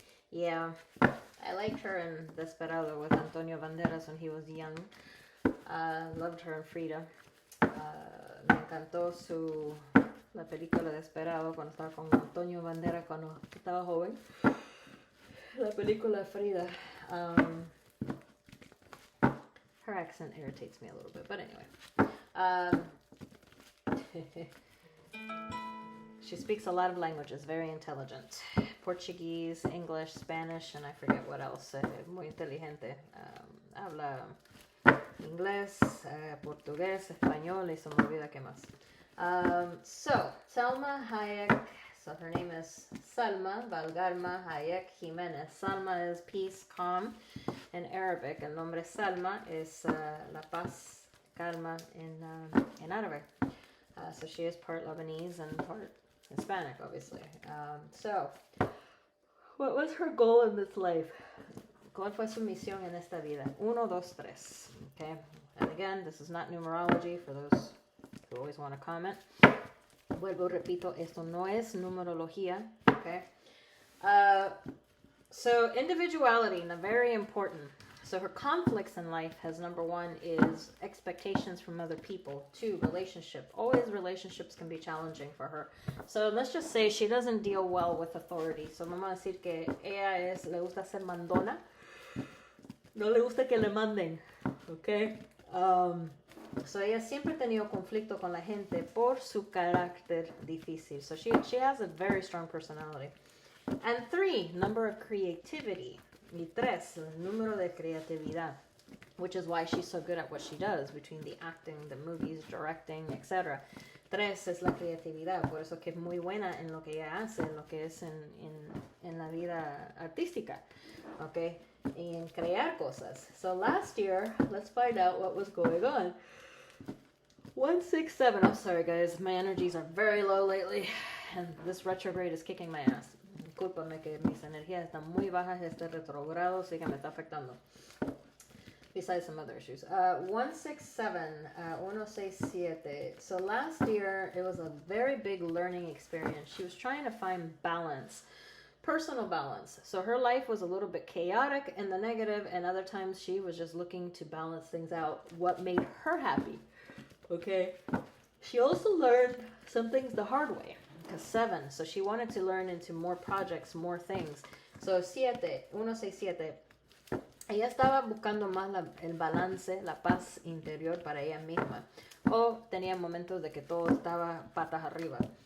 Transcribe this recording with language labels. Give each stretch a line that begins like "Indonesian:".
English: Yeah, I liked her in Desperado with Antonio Banderas when he was young. Loved her in Frida.
Spanish: Me encantó la película Desperado cuando estaba con Antonio Banderas cuando estaba joven. La película Frida.
English: Her accent irritates me a little bit, but anyway. She speaks a lot of languages, very intelligent. Portuguese, English, Spanish, and I forget what else.
Spanish: Muy inteligente. Habla inglés, portugués, español, y se me olvida qué más.
English: So, Salma Hayek, so her name is Salma Valgarma Hayek Jimenez. Salma is peace, calm in Arabic.
Spanish: El nombre
English: Salma is
Spanish: la paz, calma
English: in Arabic. So she is part Lebanese and part Hispanic, obviously. So, what was her goal in this life?
Spanish: ¿Cuál fue su misión en esta vida?
English: 1, 2, 3. Okay? And again, this is not numerology for those who always want to comment.
Spanish: Vuelvo, repito, esto no es numerología.
English: Okay? So, individuality, very important. So her conflicts in life has number 1 is expectations from other people. 2, relationship. Always relationships can be challenging for her. So let's just say she doesn't deal well with authority.
Spanish: So vamos a decir que ella le gusta ser mandona. No le gusta que le manden. Okay? So ella siempre ha tenido conflicto con la gente por su carácter difícil.
English: So she has a very strong personality. And 3, number of creativity.
Spanish: Y 3, el número de creatividad,
English: which is why she's so good at what she does, between the acting, the movies, directing, etc.
Spanish: 3 es la creatividad, por eso que es muy buena en lo que ella hace, en lo que es en la vida artística, okay? Y en crear cosas.
English: So last year, let's find out what was going on. 167, I'm sorry guys, my energies are very low lately, and this retrograde is kicking my ass.
Spanish: Discúlpame que mis energías están muy bajas, este retrogrado sí que me está afectando.
English: Besides some other issues. 167, 167. So last year, it was a very big learning experience. She was trying to find balance, personal balance. So her life was a little bit chaotic in the negative, and other times she was just looking to balance things out, what made her happy. Okay? She also learned some things the hard way. 7, so she wanted to learn into more projects, more things.
Spanish: So 167, ella estaba buscando más el balance, la paz interior para ella misma, o tenía momentos de que todo estaba patas arriba.